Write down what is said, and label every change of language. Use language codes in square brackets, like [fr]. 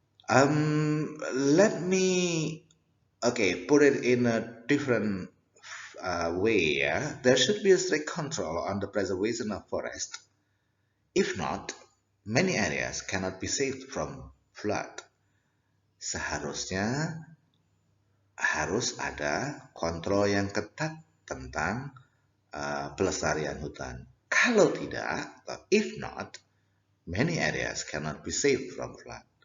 [en] Let me put it in a different way, ya, there should be a strict control on the preservation of forest. If not, many areas cannot be saved from flood. [id] Seharusnya harus ada kontrol yang ketat tentang pelestarian hutan. Kalau tidak, [en] if not, many areas cannot be saved from flood.